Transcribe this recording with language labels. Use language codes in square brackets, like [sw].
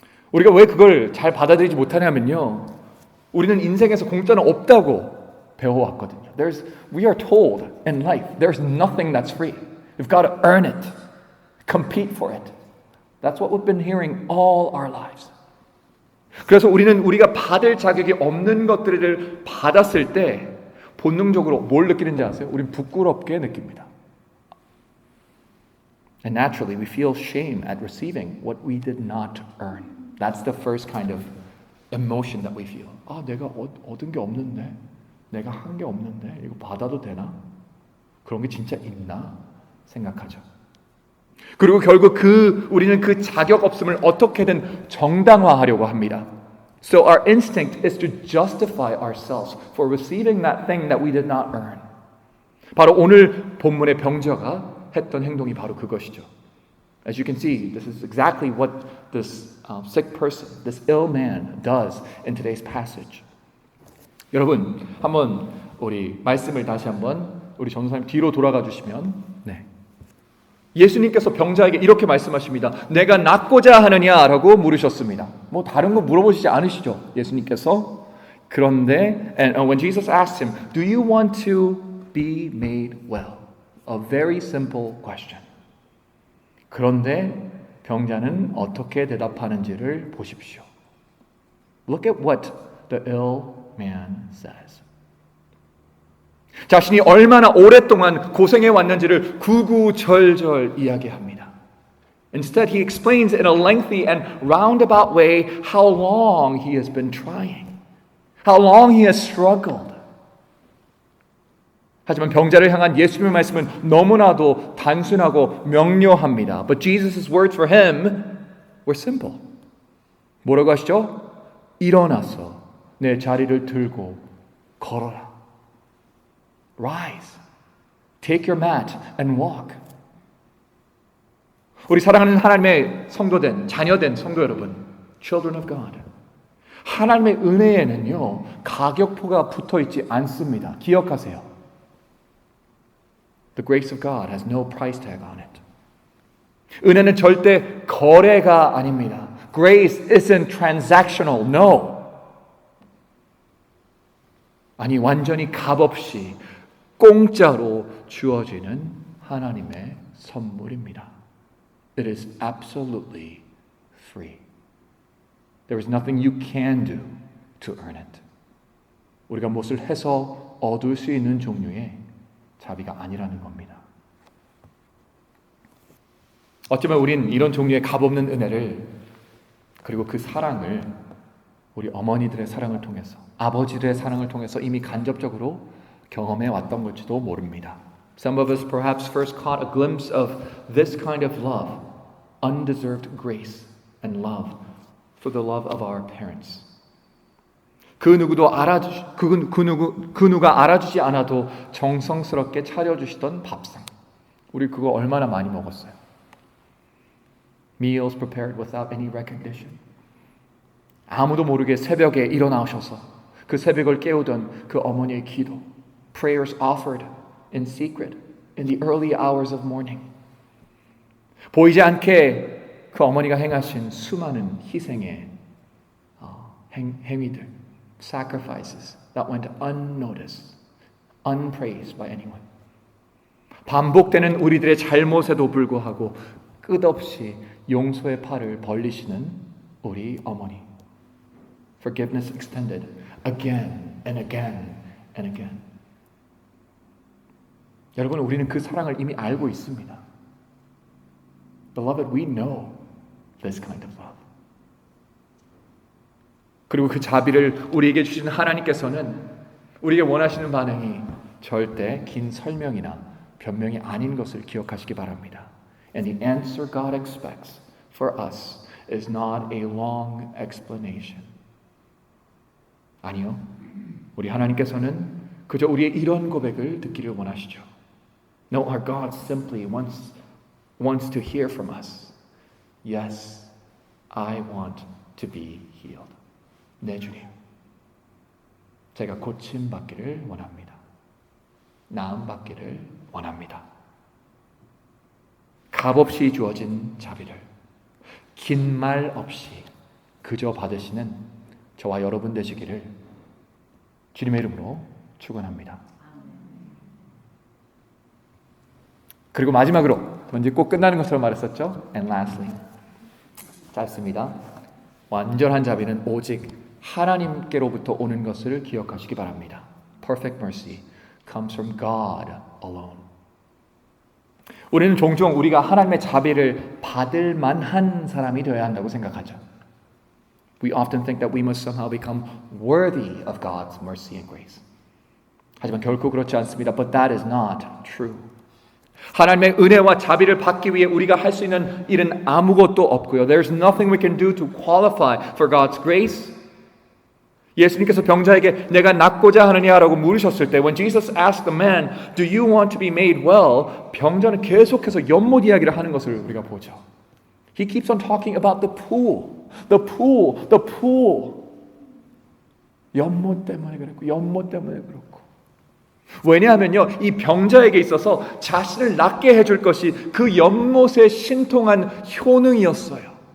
[ko] 우리가 왜 그걸 잘 받아들이지 못하냐면요. 우리는 인생에서 공짜는 없다고 배워왔거든요. [en] We are told in life, there's nothing that's free. You've got to earn it, compete for it. That's what we've been hearing all our lives. [ko] 그래서 우리가 받을 자격이 없는 것들을 받았을 때 본능적으로 뭘 느끼는지 아세요? 우린 부끄럽게 느낍니다. [en] And naturally, we feel shame at receiving what we did not earn. That's the first kind of emotion that we feel. [ko] 아, 내가 얻은 게 없는데, 내가 한 게 없는데, 이거 받아도 되나? 그런 게 진짜 있나? 생각하죠. 그리고 결국 우리는 그 자격 없음을 어떻게든 정당화하려고 합니다. [en] So our instinct is to justify ourselves for receiving that thing that we did not earn. [ko] 바로 오늘 본문의 병자가 했던 행동이 바로 그것이죠. [en] As you can see, this is exactly what this sick person, this ill man does in today's passage. [ko] 여러분, 한번 우리 말씀을 다시 한번 우리 전도사님 뒤로 돌아가 주시면 예수님께서 병자에게 이렇게 말씀하십니다. 내가 낫고자 하느냐라고 물으셨습니다. 뭐 다른 거 물어보시지 않으시죠? 예수님께서. 그런데 [en] when Jesus asked him, "Do you want to be made well?" A very simple question. [ko] 그런데 병자는 어떻게 대답하는지를 보십시오. [en] Look at what the ill man says. [ko] 자신이 얼마나 오랫동안 고생해 왔는지를 구구절절 이야기합니다. [en] Instead, he explains in a lengthy and roundabout way how long he has been trying, how long he has struggled. [ko] 하지만 병자를 향한 예수님의 말씀은 너무나도 단순하고 명료합니다. [en] But Jesus' words for him were simple. [ko] 뭐라고 하시죠? 일어나서 내 자리를 들고 걸어라. [en] Rise, take your mat and walk. [ko] 우리 사랑하는 하나님의 성도된, 자녀된 성도 여러분, [en] children of God. [ko] 하나님의 은혜에는요, 가격표가 붙어 있지 않습니다. 기억하세요. [en] The grace of God has no price tag on it. [ko] 은혜는 절대 거래가 아닙니다. [en] Grace isn't transactional, no. [ko] 아니, 완전히 값없이 공짜로 주어지는 하나님의 선물입니다. [en] It is absolutely free. There is nothing you can do to earn it. [ko] 우리가 무엇을 해서 얻을 수 있는 종류의 자비가 아니라는 겁니다. 어쩌면 우린 이런 종류의 값없는 은혜를 그리고 그 사랑을 우리 어머니들의 사랑을 통해서 아버지들의 사랑을 통해서 이미 간접적으로 경험해 왔던 걸지도 모릅니다. [en] Some of us perhaps first caught a glimpse of this kind of love, undeserved grace and love for the love of our parents. [ko] 그 누가 알아주지 않아도 정성스럽게 차려주시던 밥상. 우리 그거 얼마나 많이 먹었어요. [en] Meals prepared without any recognition. [ko] 아무도 모르게 새벽에 일어나셔서 그 새벽을 깨우던 그 어머니의 기도. [en] Prayers offered in secret in the early hours of morning. [ko] 보이지 않게 그 어머니가 행하신 수많은 희생의 행위들, [en] sacrifices that went unnoticed, unpraised by anyone. [ko] 반복되는 우리들의 잘못에도 불구하고 끝없이 용서의 팔을 벌리시는 우리 어머니. [en] Forgiveness extended again and again and again. [ko] 여러분, 우리는 그 사랑을 이미 알고 있습니다. [en] Beloved, we know this kind of love. [ko] 그리고 그 자비를 우리에게 주신 하나님께서는 우리에게 원하시는 반응이 절대 긴 설명이나 변명이 아닌 것을 기억하시기 바랍니다. [en] And the answer God expects for us is not a long explanation. [ko] 아니요. 우리 하나님께서는 그저 우리의 이런 고백을 듣기를 원하시죠. [en] No, our God simply wants to hear from us. Yes, I want to be healed. [ko] 네, 주님. 제가 고침 받기를 원합니다. 나음 받기를 원합니다. 값없이 주어진 자비를 긴 말 없이 그저 받으시는 저와 여러분 되시기를 주님의 이름으로 축원합니다. 그리고 마지막으로 왠지 꼭 끝나는 것처럼 말했었죠. [en] And lastly, [ko] 짧습니다. 완전한 자비는 오직 하나님께로부터 오는 것을 기억하시기 바랍니다. [en] Perfect mercy comes from God alone. [ko] 우리는 종종 우리가 하나님의 자비를 받을 만한 사람이 되어야 한다고 생각하죠. [en] We often think that we must somehow become worthy of God's mercy and grace. [ko] 하지만 결코 그렇지 않습니다. [en] But that is not true. [ko] 하나님의 은혜와 자비를 받기 위해 우리가 할 수 있는 일은 아무것도 없고요. [en] There's nothing we can do to qualify for God's grace. [ko] 예수님께서 병자에게 내가 낫고자 하느냐라고 물으셨을 때 [en] When Jesus asked the man, Do you want to be made well? [ko] 병자는 계속해서 연못 이야기를 하는 것을 우리가 보죠. [en] He keeps on talking about the pool. The pool. The pool. [ko] 연못 때문에 그랬고 연못 때문에 그렇고 왜냐하면요, 이 병자에게 있어서 자신을 낫게 해줄 것이 그 연못에 신통한 효능이었어요.